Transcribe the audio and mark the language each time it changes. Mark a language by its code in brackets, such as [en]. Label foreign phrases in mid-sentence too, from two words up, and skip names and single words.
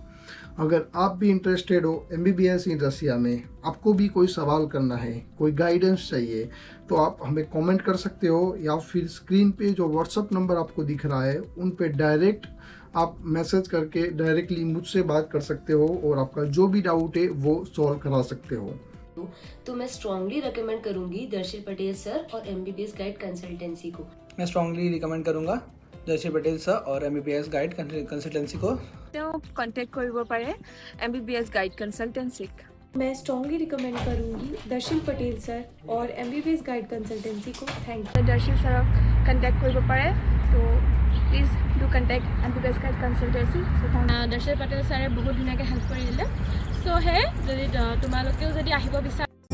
[hi] अगर आप भी इंटरेस्टेड हो [en] MBBS in Russia [hi] में, आपको भी कोई सवाल करना है, कोई गाइडेंस चाहिए तो आप हमें कमेंट कर सकते हो या फिर स्क्रीन पे जो WhatsApp नंबर आपको दिख रहा है उन पे डायरेक्ट आप मैसेज करके डायरेक्टली मुझसे बात कर सकते हो और आपका जो भी डाउट है वो सॉल्व करा सकते हो। तो मैं [en] strongly recommend [hi] करूंगी दर्शन पटेल सर और MBBS गाइड कंसल्टेंसी को। मैं [en] strongly recommend [hi] करूँगा दर्शन पटेल सर और MBBS गाइड कंसल्टेंसी को। [as] তেওঁ কণ্টেক্ট কৰিব পাৰে MBBS গাইড কনচালটেঞ্চিক। [hi] मैं [en] strongly recommend [hi] करूँगी दर्शन पटेल सर और MBBS गाइड कंसल्टेंसी को। [en] Thank you. [as] দৰ্শিল ছাৰক কণ্টেক্ট কৰিব পাৰে। তো [en] please do contact [as] MBBS গাইড কনচালটেঞ্চি। দৰ্শন পটেল ছাৰে বহুত ধুনীয়াকৈ হেল্প কৰি দিলে। চ' সেই যদি তোমালোকেও যদি আহিব বিচাৰা